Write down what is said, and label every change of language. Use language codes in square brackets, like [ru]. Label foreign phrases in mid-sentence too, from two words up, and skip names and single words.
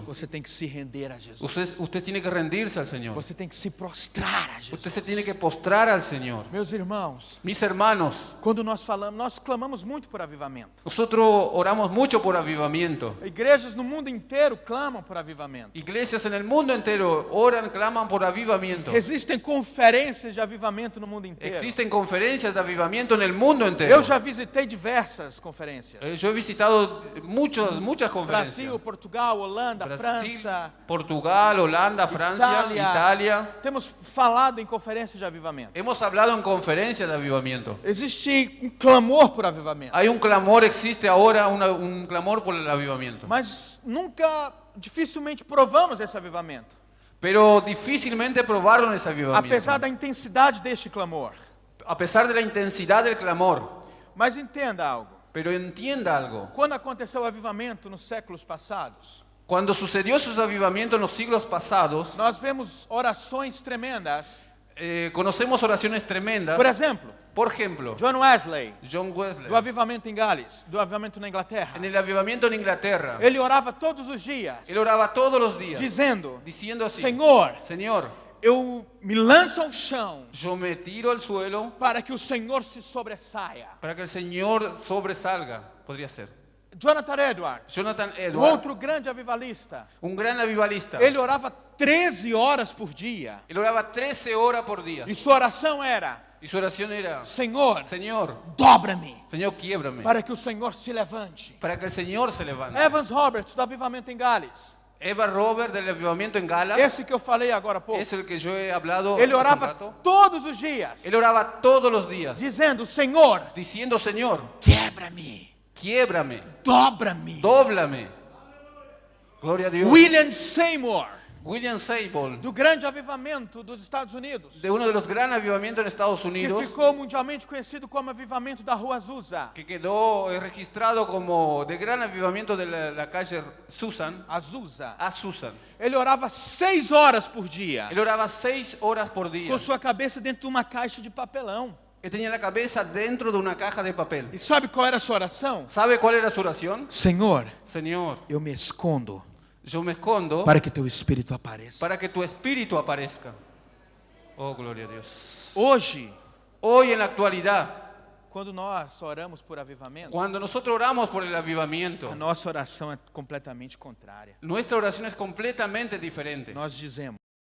[pt] Você tem que se render a Jesus. [es] Usted tiene que rendirse al Señor. [pt] Você tem que se prostrar a Jesus. [es] Usted se tiene que postrar al Señor. [pt] Meus irmãos, [es] Mis hermanos, [pt] quando nós falamos, nós clamamos muito por avivamento. [es] nosotros oramos mucho por avivamiento. [pt] Igrejas no mundo inteiro clamam por avivamento. [es] Iglesias en el mundo entero oran, claman por avivamiento. [pt] Existem conferências de avivamento no mundo inteiro. [es] Existen conferencias de avivamiento en el mundo entero. [pt] Eu já visitei diversas conferências. [es] Yo he visitado muchas conferencias. [pt] Brasil, Portugal, Holanda, [es] Brasil, [pt] França. [es] Portugal, Holanda, Francia, Italia. [pt] Temos falado em conferências de avivamento. [es] Hemos hablado en conferencias de avivamiento. [pt] Existe um clamor por avivamento. [es] Hay un clamor, existe ahora un clamor por el avivamiento. [pt] Mas dificilmente provamos esse avivamento. [es] Pero difícilmente probaron ese [pt] apesar [es] avivamiento. [pt] da intensidade deste clamor. [es] A pesar de la intensidad del clamor. [pt] Mas entenda algo. [es] Pero entienda algo. [pt] Quando aconteceu o avivamento nos séculos passados, [es] Cuando sucedió esos avivamientos en los siglos pasados, [pt] nós vemos orações tremendas. [es] conocemos oraciones tremendas. [pt] Por exemplo, [es] Por ejemplo, [pt] John Wesley, [es] John Wesley, [pt] do avivamento em Gales, do avivamento na Inglaterra. [es] en el avivamiento en Inglaterra, [pt] Ele orava todos os dias, [es] él oraba todos los días, [pt] dizendo: [es] diciendo así: [pt] Senhor, [es] Señor, [pt] eu me lanço ao chão [es] yo me tiro al suelo [pt] para que o Senhor se sobressaia. [es] para que el Señor sobresalga. Podría ser. [pt] Jonathan Edwards, [es] Jonathan [pt] um [es] Edwards, [pt] outro grande avivalista, [es] un gran avivalista, [pt] ele orava 13 horas por dia. [es] él oraba 13 horas por día. [pt] E sua oração era: [es] Y su oración era: [pt] Senhor, [es] Señor, [pt] dobra-me [es] Señor, quiébrame. [pt] para que o Senhor se levante. [es] Para que el Señor se levante. [pt] Evans Roberts, do avivamento em Gales, [es] Eva Robert del avivamiento en Galas, [pt] esse que eu falei agora há pouco, [es] es el que yo he hablado [pt] ele [es] hace un [pt] orava [es] rato. [pt] todos os dias, [es] Él oraba todos los días, [pt] dizendo: Senhor, [es] diciendo: Señor, [pt] quebra-me, [es] quiébrame, [pt] dobra-me. [es] dóblame. Gloria a Dios. [pt] William Seymour, [es] William Seymour, [pt] do grande avivamento dos Estados Unidos, [es] de uno de los grandes avivamientos en Estados [pt] que [es] Unidos, [pt] ficou mundialmente conhecido como avivamento da Rua Azusa. [es] que quedó registrado como de gran avivamiento de la calle Susan, [pt] Azusa. [es] a Susan. [pt] Ele orava 6 horas por dia, [es] Él oraba 6 horas por día. [pt] com sua cabeça dentro de uma caixa de papelão. [es] Él tenía la cabeza dentro de una caja de papel. [pt] E sabe qual era a sua oração? [es] ¿Sabe cuál era su oración? [pt] Senhor, [es] Señor, [pt] eu me escondo [es] yo me escondo [pt] para que teu Espírito apareça. [es] para que tu espíritu aparezca. Oh, gloria a Dios. [pt] Hoje, [es] Hoy en la actualidad, [pt] quando nós oramos por avivamento, [es] cuando nosotros oramos por el avivamiento, [pt] a nossa oração é completamente contrária. [es] nuestra oración es completamente diferente. [pt] Nós dizemos: